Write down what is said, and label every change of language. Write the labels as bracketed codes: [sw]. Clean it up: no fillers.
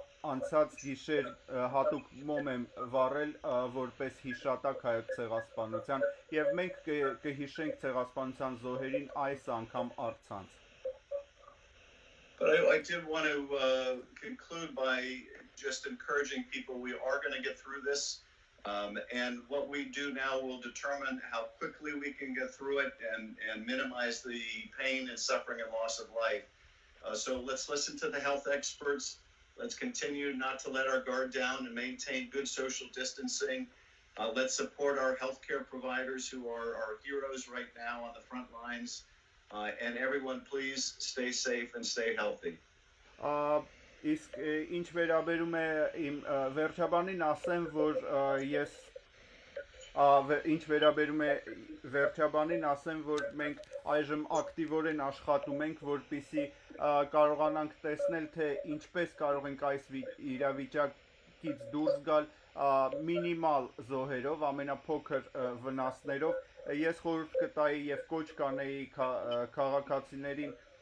[hy] անցած գիշեր հատուկ մոմ եմ վառել որպես հիշատակ հայոց ցեղասպանության եւ մենք կհիշենք ցեղասպանության զոհերին այս անգամ առցանց։ [en] But I did want to conclude by just encouraging people we are going to get through this. And what we do now will determine how quickly we can get through it and minimize the pain and suffering and loss of life. So let's listen to the health experts. Let's continue not to let our guard down and maintain good social distancing. Let's support our healthcare providers who are our heroes right now on the front lines. And everyone, please stay safe and stay healthy. [hy] Իսկ ինչ վերաբերում է իմ վերջաբանին ասեմ, որ ես ինչ վերաբերում է վերջաբանին ասեմ, որ մենք այժմ ակտիվորեն աշխատում ենք, որպեսզի կարողանանք տեսնել, թե ինչպես կարող ենք այս իրավիճակից դուրս գալ մինիմալ զոհերով, ամենափոքր վնասներով։ Ես խորհուրդ կտայի եւ կոչ կանեի քաղաքացիներին